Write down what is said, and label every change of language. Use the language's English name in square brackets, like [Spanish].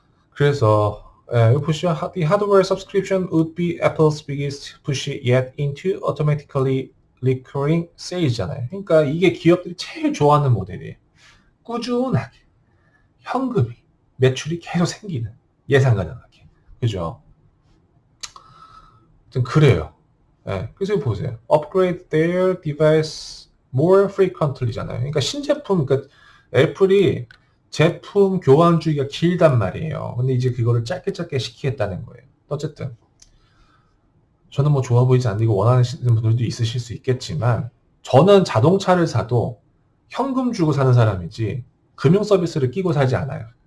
[Korean] 그래서 보시면 [English] the hardware subscription would be Apple's biggest push yet into automatically recurring sales잖아요. [Korean] 그러니까 이게 기업들이 제일 좋아하는 모델이에요. 꾸준하게 현금이 매출이 계속 생기는 예상 가능하게. 그죠? 좀 그래요. 그래서 보세요. [English] Upgrade their device more frequently잖아요. [Korean] 그러니까 신제품, 그러니까 애플이 제품 교환 주기가 길단 말이에요. 근데 이제 그거를 짧게 시키겠다는 거예요. 어쨌든 저는 뭐 좋아 보이지 않는 이거 원하시는 분들도 있으실 수 있겠지만 저는 자동차를 사도 현금 주고 사는 사람이지 금융 서비스를 끼고 사지 않아요.